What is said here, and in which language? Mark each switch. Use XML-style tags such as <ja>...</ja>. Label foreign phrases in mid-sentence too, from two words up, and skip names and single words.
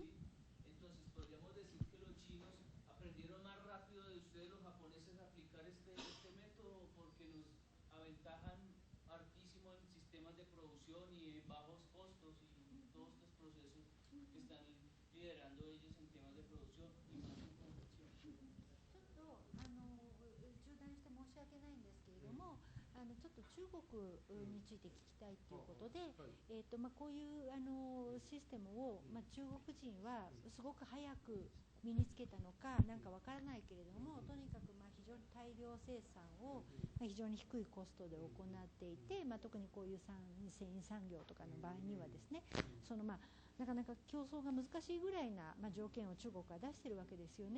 <es>Entonces, podríamos decir que los chinos aprendieron más rápido de ustedes, los japoneses, a aplicar este método porque nos aventajan hartísimo en sistemas de producción y en bajos costos y todos estos procesos que están liderando ellos en temas de producción y más en conversión.</es> <ja>ちょっと中断して申し訳ないんですけれども、ちょっと中国について聞きたいということで、こういうシステムを、中国人はすごく早く身につけたのかなんかわからないけれども、とにかく非常に大量生産を非常に低いコストで行っていて、特にこういう繊維産業とかの場合にはですね、なかなか競争が難しいぐらいな、条件を中国は出しているわけですよね。</ja>